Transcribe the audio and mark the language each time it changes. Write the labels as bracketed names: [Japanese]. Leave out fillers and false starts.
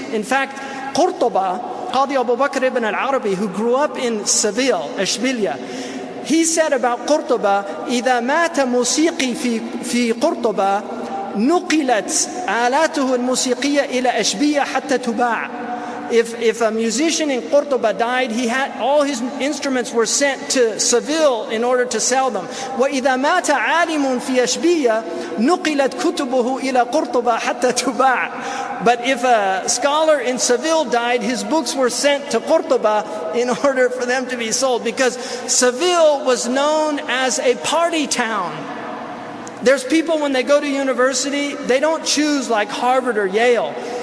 [English] In fact, Cordoba, Qadi Abu Bakr ibn al-Arabi, who grew up in Seville, Ashbilia, he said about Cordoba, [Arabic] إذا مات موسيقي في قرطبة نقلت آلاته الموسيقية إلى أشبية حتى تباع. [English] If a musician in Cordoba died, all his instruments were sent to Seville in order to sell them. [Arabic] وإذا مات عالم في أشبية نقلت كتبه إلى قرطبة حتى تباع. [English] But if a scholar in Seville died, his books were sent to Cordoba in order for them to be sold, because Seville was known as a party town. There's people when they go to university, they don't choose like Harvard or Yale.